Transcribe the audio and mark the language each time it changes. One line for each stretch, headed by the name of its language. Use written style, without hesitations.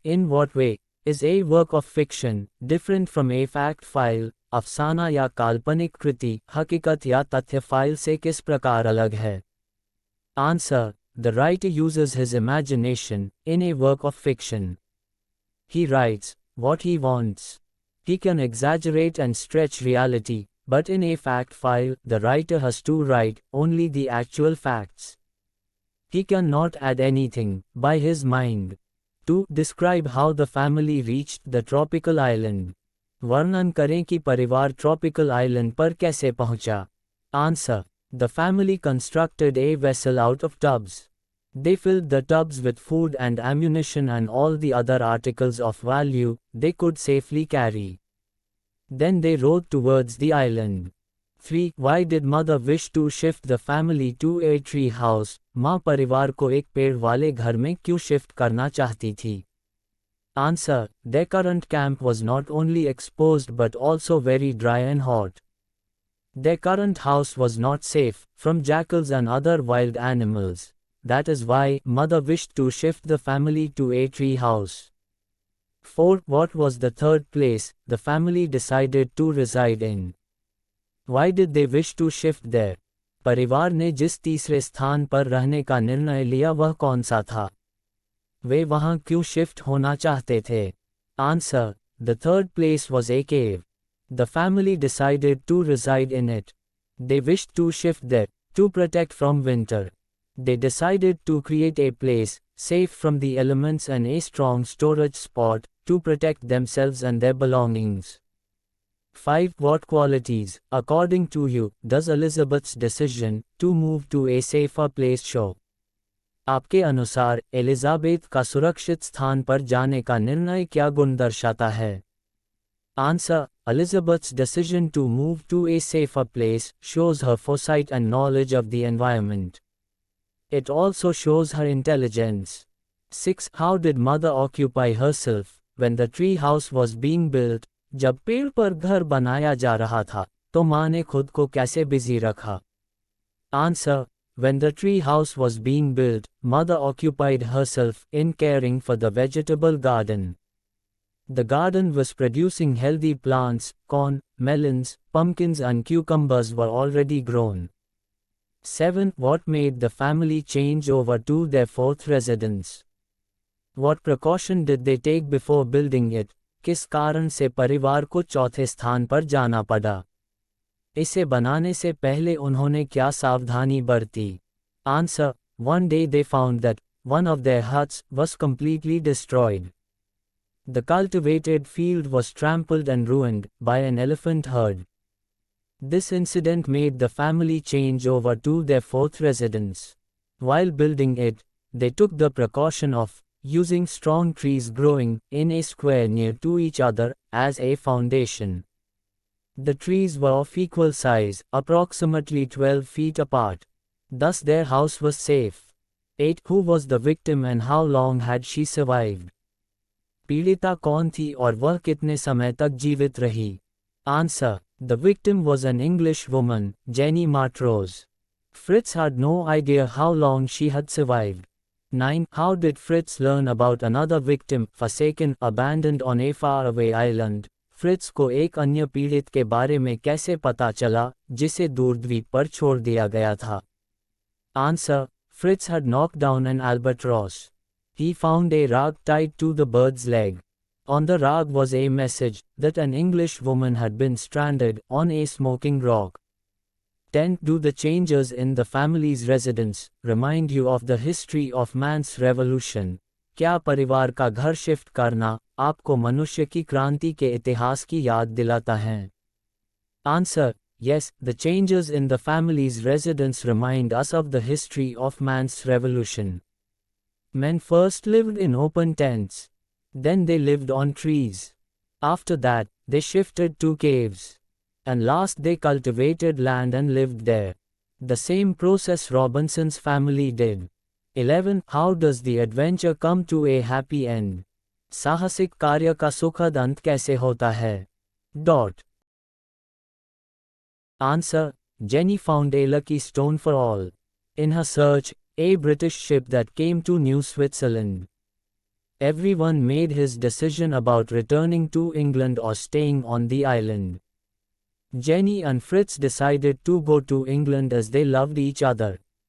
English: In what way is a work of fiction different from a fact file?
Hindi: अफसाना या काल्पनिक कृति हकीकत या तथ्य फाइल से किस प्रकार अलग है?
English: Answer. The writer uses his imagination in a work of fiction. He writes what he wants. He can exaggerate and stretch reality, but in a fact file, the writer has to write only the actual facts. He cannot add anything by his mind. 2. Describe how the family reached the tropical island.
Hindi: वर्णन करें कि परिवार
English: tropical island
Hindi: पर कैसे पहुंचा.
English: Answer. The family constructed a vessel out of tubs. They filled the tubs with food and ammunition and all the other articles of value they could safely carry. Then they rowed towards the island. 3. Why did mother wish to shift the family to a tree house?
Hindi: माँ परिवार को एक पेड़ वाले घर में क्यों shift करना चाहती थी?
English: Answer. Their current camp was not only exposed but also very dry and hot. Their current house was not safe from jackals and other wild animals. That is why mother wished to shift the family to a tree house. 4. What was the third place the family decided to reside in? Why did they wish to shift there?
Hindi: परिवार ने जिस तीसरे स्थान पर रहने का निर्णय लिया वह कौन सा था? वे वहां क्यों शिफ्ट होना चाहते थे?
English: Answer. The third place was a cave. The family decided to reside in it. They wished to shift there to protect from winter. They decided to create a place safe from the elements and a strong storage spot to protect themselves and their belongings. 5. What qualities, according to you, does Elizabeth's decision to move to a safer place show?
Hindi: आपके अनुसार Elizabeth का सुरक्षित स्थान पर जाने का निर्णय क्या गुण दर्शाता है?
English: Answer. Elizabeth's decision to move to a safer place shows her foresight and knowledge of the environment. It also shows her intelligence. 6. How did mother occupy herself when the tree house was being built?
Hindi: जब पेड़ पर घर बनाया जा रहा था, तो माँ ने खुद को कैसे बिजी रखा?
English: Answer. When the tree house was being built, mother occupied herself in caring for the vegetable garden. The garden was producing healthy plants, corn, melons, pumpkins and cucumbers were already grown. 7. What made the family change over to their fourth residence? What precaution did they take before building it?
Hindi: किस कारण से परिवार को चौथे स्थान पर जाना पड़ा? इसे बनाने से पहले उन्होंने क्या सावधानी बरती?
English: Answer. One day they found that one of their huts was completely destroyed. The cultivated field was trampled and ruined by an elephant herd. This incident made the family change over to their fourth residence. While building it, they took the precaution of using strong trees growing in a square near to each other as a foundation. The trees were of equal size, approximately 12 feet apart. Thus their house was safe. 8. Who was the victim and how long had she survived?
Hindi: पीड़िता कौन थी और वह कितने समय तक जीवित रही?
English: Answer. The victim was an English woman, Jenny Montrose. Fritz had no idea how long she had survived. 9. How did Fritz learn about another victim, forsaken, abandoned on a faraway island?
Hindi: Fritz को एक अन्य पीड़ित के बारे में कैसे पता चला जिसे दूर द्वीप पर छोड़ दिया गया था?
English: Answer. Fritz had knocked down an albatross. He found a rag tied to the bird's leg. On the rag was a message that an English woman had been stranded on a smoking rock. 10. Do the changes in the family's residence remind you of the history of man's revolution?
Hindi: क्या परिवार का घर shift करना आपको मनुष्य की क्रांति के इतिहास की याद दिलाता है?
English: Answer. Yes, the changes in the family's residence remind us of the history of man's revolution. Men first lived in open tents. Then they lived on trees. After that, they shifted to caves. And last they cultivated land and lived there. The same process Robinson's family did. 11. How does the adventure come to a happy end?
Hindi: साहसिक कार्य का सुखद अंत कैसे होता है?
English: Answer. Jenny found a lucky stone for all. In her search, a British ship that came to New Switzerland. Everyone made his decision about returning to England or staying on the island. Jenny and Fritz decided to go to England as they loved each other.